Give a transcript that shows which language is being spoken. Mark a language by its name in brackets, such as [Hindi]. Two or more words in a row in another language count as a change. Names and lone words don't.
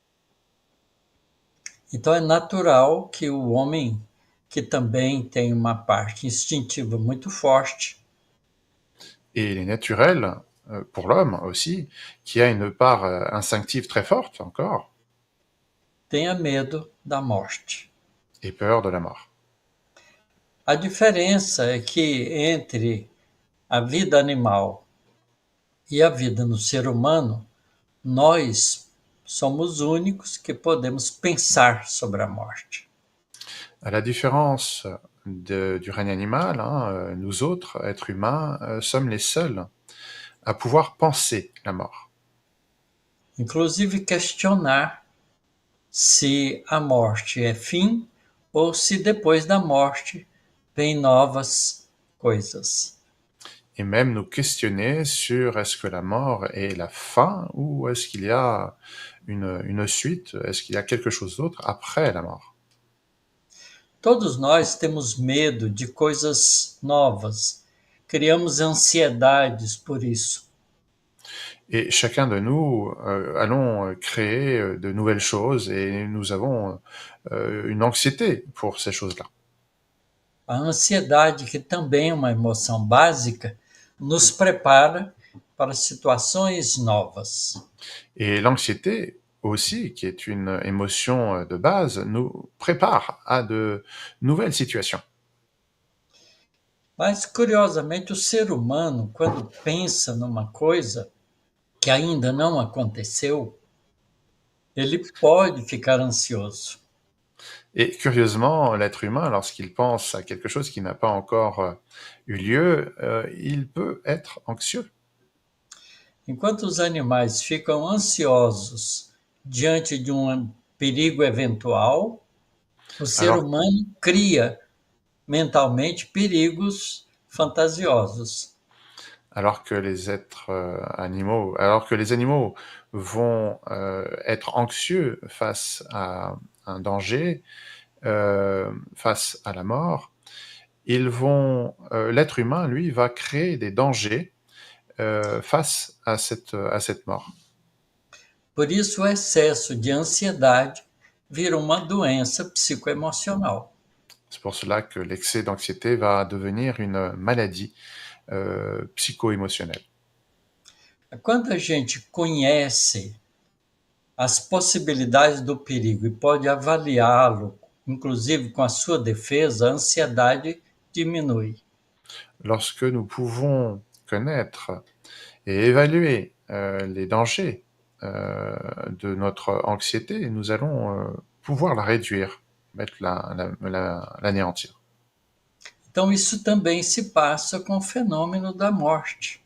[Portuguese] Então é natural que o homem, que também tem uma parte instintiva muito forte, [French] Et il est naturel pour l'homme aussi, qui a une part instinctive très forte encore, [Portuguese] tenha medo da morte. [French] et peur de la mort. [Portuguese] A diferença é que entre a vida animal e a vida no ser humano, nós somos únicos que podemos pensar sobre a morte. [French] À la différence du règne animal, nous autres, êtres humains, sommes les seuls à pouvoir penser la mort. [Portuguese] Inclusive questionar se a morte é fim ou se depois da morte vem novas coisas. [French] Et même nous questionner sur est-ce que la mort est la fin ou est-ce qu'il y a une suite, est-ce qu'il y a quelque chose d'autre après la mort. [Portuguese] Todos nós temos medo de coisas novas, criamos ansiedades por isso. [French] Et chacun de nous allons créer de nouvelles choses et nous avons une anxiété pour ces choses-là. [Portuguese] A ansiedade, que também é uma emoção básica, nos prepara para situações novas. [French] Et l'anxiété aussi, qui est une émotion de base, nous prépare à de nouvelles situations. [Portuguese] Mas, curiosamente, o ser humano, quando pensa numa coisa que ainda não aconteceu, ele pode ficar ansioso. [French] Et curieusement, l'être humain, lorsqu'il pense à quelque chose qui n'a pas encore eu lieu, il peut être anxieux. [Portuguese] Enquanto os animais ficam ansiosos diante de um perigo eventual, o ser [French] Alors, [Portuguese] humano cria mentalmente perigos fantasiosos. [French] alors que les animaux vont être anxieux face à un danger, face à la mort, l'être humain, lui, va créer des dangers face à cette mort. [Portuguese] Por isso, o excesso de ansiedade vira uma doença psicoemocional. [French] C'est pour cela que l'excès d'anxiété va devenir une maladie psycho-émotionnelle. [Portuguese] Quando a gente conhece as possibilidades do perigo e pode avaliá-lo, inclusive com a sua defesa, a ansiedade diminui. [French] Lorsque nous pouvons connaître et évaluer les dangers de notre anxiété, nous allons pouvoir la réduire, l'anéantir. [Portuguese] Então, isso também se passa com o fenômeno da morte.